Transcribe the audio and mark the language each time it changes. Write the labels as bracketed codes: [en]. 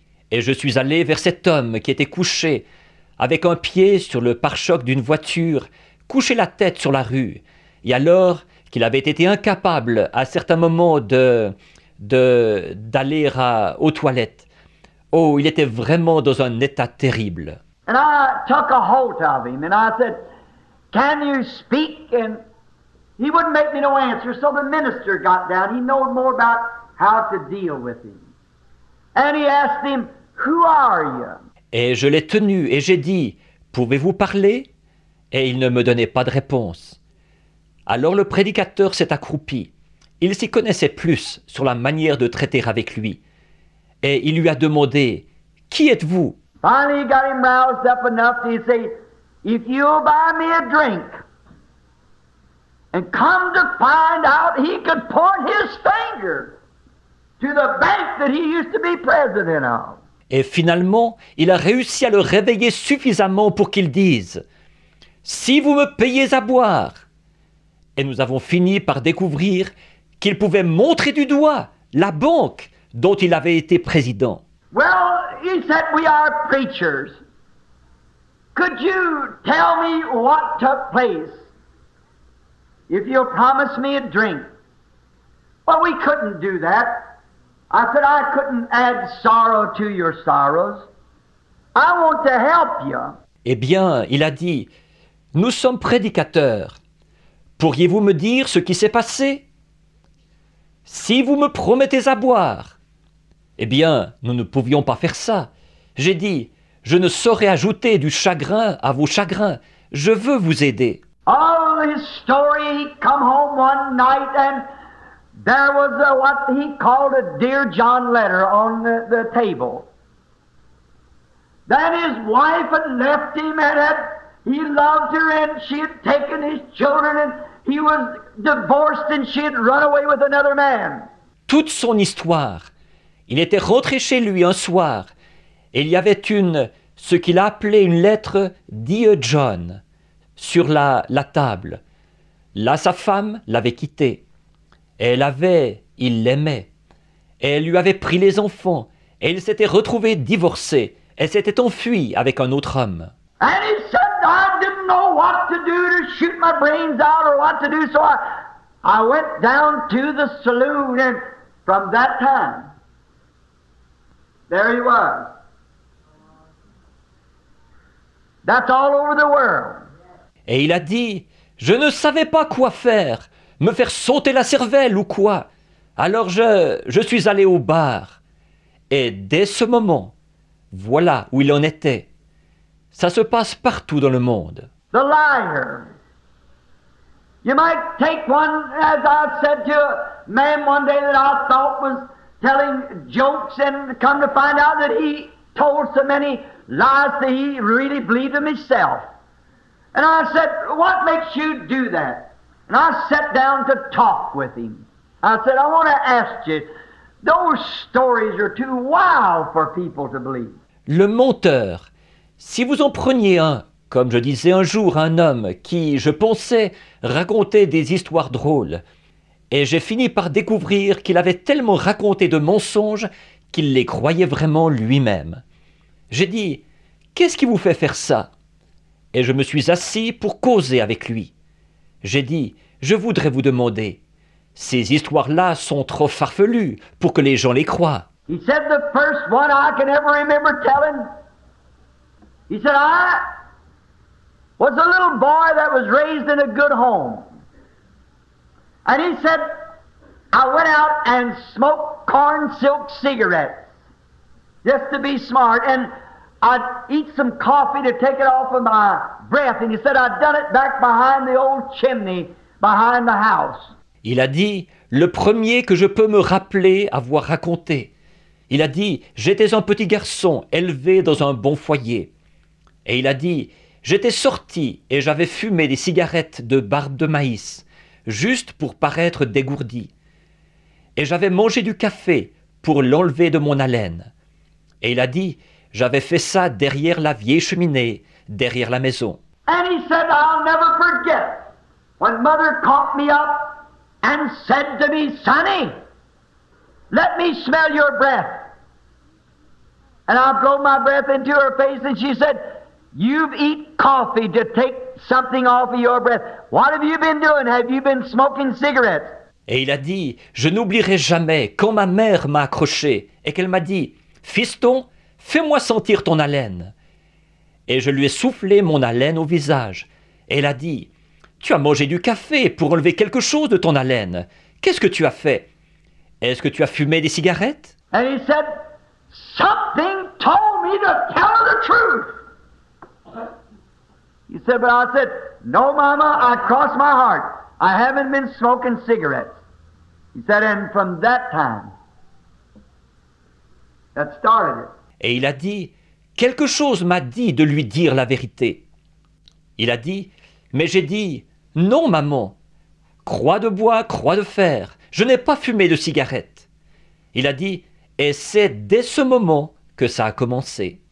[fr] Et je suis allé vers cet homme qui était couché, avec un pied sur le pare-choc d'une voiture, couché la tête sur la rue, et alors qu'il avait été incapable à certains moments de d'aller aux toilettes. Oh, il était vraiment dans un état terrible. [en] And I took a hold of him and I said, "Can you speak?" And he wouldn't make me no answer, so the minister got down. He knowed more about how to deal with him. And he asked him, "Who are you?" [fr] Et je l'ai tenu et j'ai dit, « Pouvez-vous parler ?» Et il ne me donnait pas de réponse. Alors le prédicateur s'est accroupi. Il s'y connaissait plus sur la manière de traiter avec lui. Et il lui a demandé, « Qui êtes-vous » [en] Finally, he got him roused up enough to say, "If you'll buy me a drink," and come to find out, he could point his finger to the bank that he used to be president of. [fr] Et finalement, il a réussi à le réveiller suffisamment pour qu'il dise « Si vous me payez à boire !» Et nous avons fini par découvrir qu'il pouvait montrer du doigt la banque dont il avait été président. [en] Well, he said, "We are preachers. Could you tell me what took place if you'll promise me a drink?" Well, we couldn't do that. I said, "I couldn't add sorrow to your sorrows. I want to help you." [fr] Eh bien, il a dit « Nous sommes prédicateurs. Pourriez-vous me dire ce qui s'est passé ? Si vous me promettez à boire. » Eh bien, nous ne pouvions pas faire ça. J'ai dit « Je ne saurais ajouter du chagrin à vos chagrins. Je veux vous aider. » [en] Oh, his story, he come home one night and there was what he called a Dear John letter on the table. Then his wife had left him and he loved her and she had taken his children and he was divorced and she had run away with another man. [fr] Toute son histoire. Il était rentré chez lui un soir et il y avait ce qu'il a appelé une lettre Dear John sur la table. Là, sa femme l'avait quitté. Il l'aimait. Et elle lui avait pris les enfants. Et il s'était retrouvé divorcé. Elle s'était enfuie avec un autre homme. [en] And he said, "I didn't know what to do to shoot my brains out or what to do, so I went down to the saloon and from that time, there he was. That's all over the world." [fr] Et il a dit, « Je ne savais pas quoi faire, me faire sauter la cervelle ou quoi. Alors je suis allé au bar. » Et dès ce moment, voilà où il en était. Ça se passe partout dans le monde. [en] The liar. You might take one, as I said to a man one day that I thought was telling jokes and come to find out that he told so many lies that he really believed them himself. And I said, "What makes you do that?" And I sat down to talk with him. I said, "I want to ask you, those stories are too wild for people to believe." [fr] Le menteur. Si vous en preniez un, comme je disais un jour à un homme qui, je pensais, racontait des histoires drôles, et j'ai fini par découvrir qu'il avait tellement raconté de mensonges qu'il les croyait vraiment lui-même. J'ai dit, « Qu'est-ce qui vous fait faire ça ?» Et je me suis assis pour causer avec lui. J'ai dit, « Je voudrais vous demander, ces histoires-là sont trop farfelues pour que les gens les croient. » [en] He said the first one I can ever remember telling, he said, "I was a little boy that was raised in a good home." And he said, "I went out and smoked corn silk cigarettes just to be smart, and I'd eat some coffee to take it off of my breath." And he said, "I'd done it back behind the old chimney behind the house." [fr] Il a dit, le premier que je peux me rappeler avoir raconté. Il a dit, j'étais un petit garçon élevé dans un bon foyer. Et il a dit, j'étais sorti et j'avais fumé des cigarettes de barbe de maïs, juste pour paraître dégourdi. Et j'avais mangé du café pour l'enlever de mon haleine. Et il a dit, j'avais fait ça derrière la vieille cheminée, derrière la maison. [en] And he said, "I'll never forget when Mother caught me up and said to me, 'Sonny, let me smell your breath.' And I blow my breath into her face and she said, 'You've eat coffee to take something off of your breath. What have you been doing? Have you been smoking cigarettes?' [fr] Et il a dit, je n'oublierai jamais quand ma mère m'a accroché et qu'elle m'a dit, fiston, fais-moi sentir ton haleine. Et je lui ai soufflé mon haleine au visage. Et elle a dit, tu as mangé du café pour enlever quelque chose de ton haleine. Qu'est-ce que tu as fait? Est-ce que tu as fumé des cigarettes? [en] And he said, something told me to tell her the truth. He said, but I said, no, Mama, I crossed my heart. I haven't been smoking cigarettes. He said, and from that time, that started it. [fr] Et il a dit, quelque chose m'a dit de lui dire la vérité. Il a dit, mais j'ai dit, non, maman, croix de bois, croix de fer, je n'ai pas fumé de cigarette. Il a dit, et c'est dès ce moment que ça a commencé.